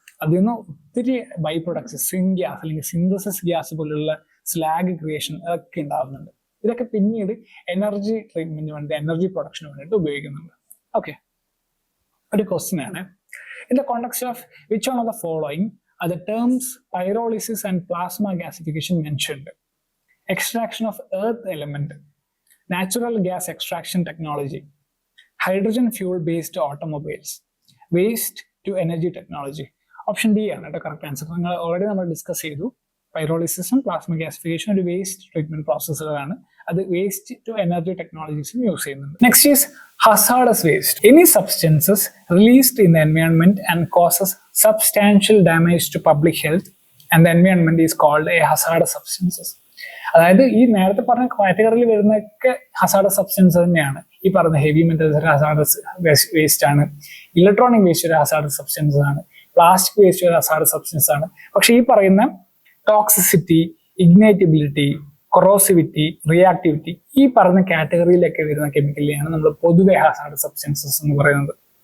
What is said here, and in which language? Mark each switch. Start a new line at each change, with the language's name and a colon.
Malayalam: അതിൽ നിന്ന് ഒത്തിരി ബൈ പ്രൊഡക്ട്സ്, സിൻ ഗ്യാസ് അല്ലെങ്കിൽ സിന്തസിസ് ഗ്യാസ് പോലുള്ള സ്ലാഗ് ക്രിയേഷൻ അതൊക്കെ ഉണ്ടാകുന്നുണ്ട്. ഇതൊക്കെ പിന്നീട് എനർജി ട്രീറ്റ്മെന്റിന് വേണ്ടി, എനർജി പ്രൊഡക്ഷന് വേണ്ടിയിട്ട് ഉപയോഗിക്കുന്നുണ്ട്.
English: okay,
Malayalam: ഒരു ക്വസ്റ്റ്യൻ ആണ്.
English: In the context of which one of the following are the terms pyrolysis and plasma gasification mentioned? Extraction of earth element, natural gas extraction technology, hydrogen fuel based automobiles, waste to energy technology.
Malayalam: Option D ആണ് കേട്ടോ correct answer. നിങ്ങൾ already നമ്മൾ discuss ചെയ്തു. പൈറോളിസിസും plasma gasification ഒരു waste treatment പ്രോസസ്സുകളാണ്. അത് waste to energy ടെക്നോളജീസും use ചെയ്യുന്നുണ്ട്.
English: Next is hazardous waste. Any substances released in the environment and causes substantial damage to public health and the environment is called a hazardous substances.
Malayalam: അതായത് ഈ നേരത്തെ പറഞ്ഞ കാറ്റഗറിയിൽ വരുന്നൊക്കെ hazardous substance തന്നെയാണ്. ഈ പറഞ്ഞ heavy metals ഒരു ഹസാർഡസ് വേസ്റ്റ് ആണ്, ഇലക്ട്രോണിക് വേസ്റ്റ് ഒരു ഹസാർഡസ് സബ്സ്റ്റൻസ് ആണ്, പ്ലാസ്റ്റിക് വേസ്റ്റ് ഒരു ഹസാർഡസ് സബ്സ്റ്റൻസ് ആണ്. പക്ഷെ ഈ പറയുന്ന ടോക്സിസിറ്റി, ഇഗ്നൈറ്റബിലിറ്റി, കൊറോസിവിറ്റി, റിയാക്ടിവിറ്റി, ഈ പറഞ്ഞ കാറ്റഗറിയിലൊക്കെ വരുന്ന കെമിക്കലിനെയാണ് നമ്മൾ പൊതുവെ ഹസാർഡസ് സബ്സ്റ്റൻസസ് എന്ന് പറയുന്നത്.